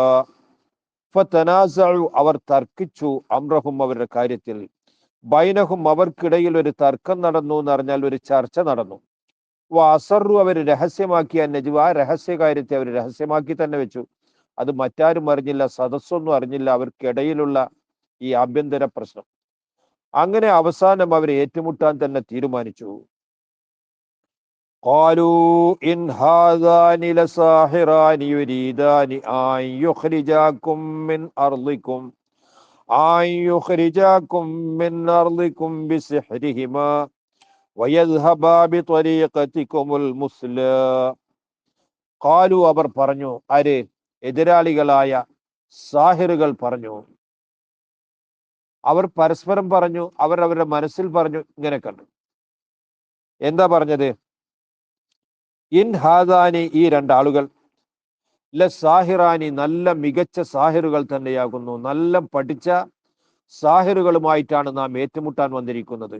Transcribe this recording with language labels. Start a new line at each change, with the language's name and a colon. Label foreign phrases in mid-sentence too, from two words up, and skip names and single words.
Malayalam: ഫതനാസഉ അവർ തർക്കിച്ചു, അംറഹും അവരുടെ കാര്യത്തിൽ, ബൈനഹും അവർക്കിടയിൽ ഒരു തർക്കം നടന്നു എന്ന് പറഞ്ഞാൽ ഒരു ചർച്ച നടന്നു. വഅസറു അവർ രഹസ്യമാക്കിയ നജ്വ, രഹസ്യ കാര്യത്തെ അവർ രഹസ്യമാക്കി തന്നെ വെച്ചു. അത് മറ്റാരും അറിഞ്ഞില്ല, സദസ്സൊന്നും അറിഞ്ഞില്ല അവർക്കിടയിലുള്ള ഈ ആഭ്യന്തര പ്രശ്നം. അങ്ങനെ അവസാനം അവർ ഏറ്റുമുട്ടാൻ തന്നെ തീരുമാനിച്ചു.
Arabic: قالوا إن هذان لساحران يريدان أن يخرجاكم من أرضكم بسحرهما ويذهبا بطريقتكم المثلى.
Malayalam: قالوا അവർ പറഞ്ഞു, ആര്? എതിരാളികളായ സാഹിറുകൾ പറഞ്ഞു. അവർ പരസ്പരം പറഞ്ഞു, അവർ അവരുടെ മനസ്സിൽ പറഞ്ഞു, ഇങ്ങനെ കണ്ടു. എന്താ പറഞ്ഞത്?
Arabic: إن هذان,
Malayalam: ഈ രണ്ടാളുകൾ, സാഹിറാനി, നല്ല മികച്ച സാഹിറുകൾ തന്നെയാകുന്നു, നല്ല പഠിച്ച സാഹിറുകളുമായിട്ടാണ് നാം ഏറ്റുമുട്ടാൻ വന്നിരിക്കുന്നത്.